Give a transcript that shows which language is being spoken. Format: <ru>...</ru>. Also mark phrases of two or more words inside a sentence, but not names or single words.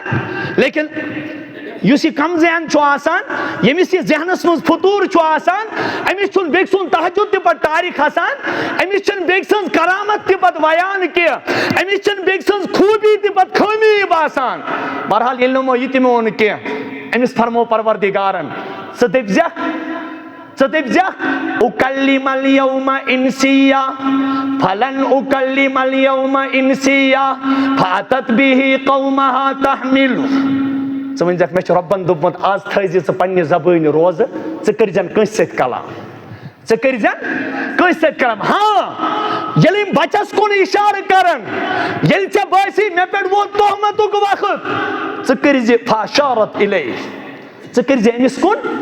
<ks>لیکن یُس یہِ کم ذہن چھُ آسان، ییٚمِس یہِ ذہنس منٛز فطوٗر چھُ آسان، أمِس چھُنہٕ بیٚکہِ سُنٛد تہجُد تہِ پتہٕ ٹارِ کھسان، أمِس چھنہٕ بیٚکہِ سٕنٛز کرامت تہِ پتہٕ بیان کینٛہہ، أمِس چھنہٕ بیٚکہِ سٕنٛز خوٗبی تہِ پتہٕ خٲمی باسان. بہرحال ییٚلہِ نہٕ یِمو یہِ تہِ مون کینٛہہ، أمِس فرمو پروردِگارن ژٕ دٔپزٮ۪کھ</ks> <ar>اُکلِمَ الْیَوْمَ اِنسِیًّا فَلَنْ اُکلِمَ الْیَوْمَ اِنسِیًّا فَأَتَتْ بِهِ قَوْمَهَا تَحْمِلُهُ.</ar> <ks>ژٕ ؤنۍزٮ۪کھ مےٚ چھُ رۄبن دوٚپمُت آز تھٲیزِ ژٕ پننہِ زبٲنۍ روزٕ، ژٕ کٔرزٮ۪ن کٲنٛسہِ سۭتۍ کلام، ژٕ کٔرزٮ۪ن کٲنٛسہِ سۭتۍ کلام. ہاں ییٚلہِ یِم بچس کُن اِشارٕ کرن، ییٚلہِ ژےٚ باسی مےٚ پٮ۪ٹھ ووت تہمتُک وقت، ژٕ کٔرزِ</ks> <ar>فاشارت اِلیہ،</ar> <ks>ژٕ کٔرزِ أمِس کُن.</ks>